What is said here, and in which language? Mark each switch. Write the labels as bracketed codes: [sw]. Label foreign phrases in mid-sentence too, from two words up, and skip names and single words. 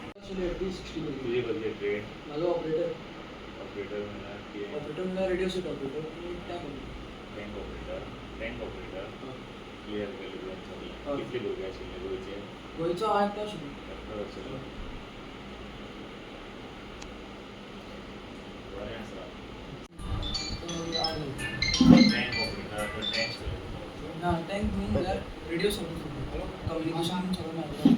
[en] actually at least 60 होती. [mr] तुझी कसली ट्रेड माझं ऑपरेटर ऑपरेटर म्हणा की ऑपरेटर म्हणजे [en] radio set operator [mr] आणि टँक [en] tank operator हां. [kok] क्लिअर केले तुवें सगळें. हय. कितले भुरगे आशिल्ले गोंयचे? गोंयचो हांव एकटो आशिल्लो. एकटो आशिल्लो. बरें आसा. तो मागीर आठ जालो. [en] tank operator तो टँक [kok] ना टँक न्ही म्हळ्यार रेडिओ सगळें कम्युनिकेशन बीन सगळें मेळटा.